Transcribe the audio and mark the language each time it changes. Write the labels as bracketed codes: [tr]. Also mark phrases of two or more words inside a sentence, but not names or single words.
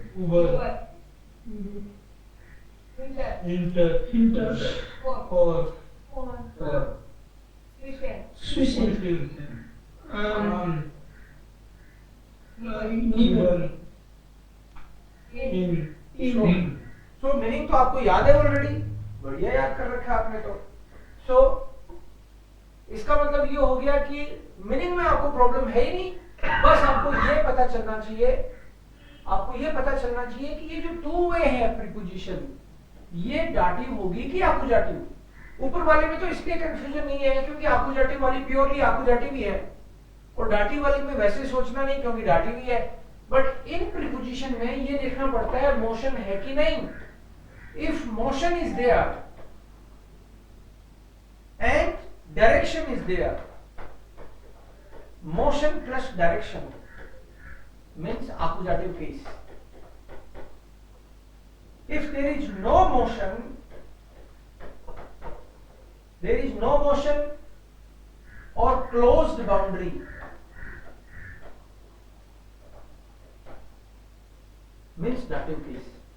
[de] Über. Hinter. Hinter. Hinter. Vor. Vor. Vor. Zwischen. Zwischen. Zwischen. An. Neben. Neben. In. In. [en] So meaning [hi] तो आपको याद है ऑलरेडी, बढ़िया याद कर रखा है आपने तो. So इसका मतलब ये हो गया कि मीनिंग में आपको प्रॉब्लम है ही नहीं, बस आपको ये पता चलना चाहिए, आपको ये पता चलना चाहिए कि ये जो [en] two way [hi] है प्रीपोजिशन, ये डाटिव होगी कि आकुजाटिव. ऊपर वाले में तो इसलिए कंफ्यूजन नहीं है क्योंकि आकुजाटिव वाली प्योरली आकुजाटिव ही है, और डाटिव वाली में वैसे सोचना नहीं क्योंकि डाटिव ही है. बट इन प्रीपोजिशन में ये देखना पड़ता है मोशन है कि नहीं. [en] if motion is there and direction is there, motion plus direction means accusative case. If there is no motion, or closed boundary, means dative case.